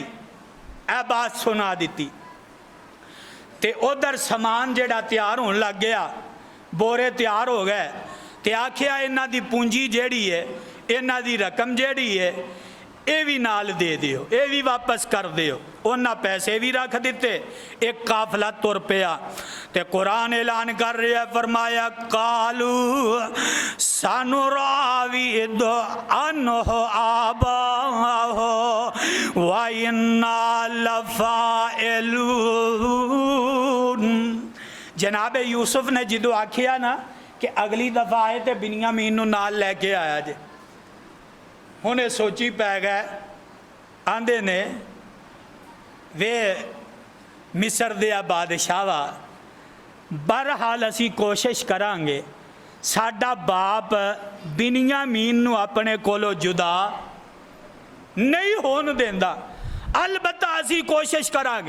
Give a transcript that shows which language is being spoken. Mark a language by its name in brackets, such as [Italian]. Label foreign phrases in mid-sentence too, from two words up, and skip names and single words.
[Punjabi] اے بات سنا دی تے ادھر سامان جیہڑا تیار ہون لگ گیا، بورے تیار ہو گئے تے آکھیا انہاں دی پونجی جیہڑی ہے، انہاں دی رقم جیہڑی ہے، یہ بھی نال دے دیو، یہ بھی واپس کر دیو. انہاں پیسے بھی رکھ دتے۔ اک قافلہ ٹر پیا تے قرآن اعلان کر رہا، فرمایا [Arabic] قالوا سنراود عنه أباه وإنا لفاعلون. [Punjabi] جناب یوسف نے جدوں آکھیا نا کہ اگلی دفعہ آئے تو بنیامین نوں نال لے کے آیا جے، ہنے سوچی پے گئے. آندے نے وے مصر دے بادشاہ وا، بہرحال اسی کوشش کراں گے ساڈا باپ بنیامین نوں اپنے کولوں جدا نہیں ہون دیندا، البتہ اسی کوشش کراں گے.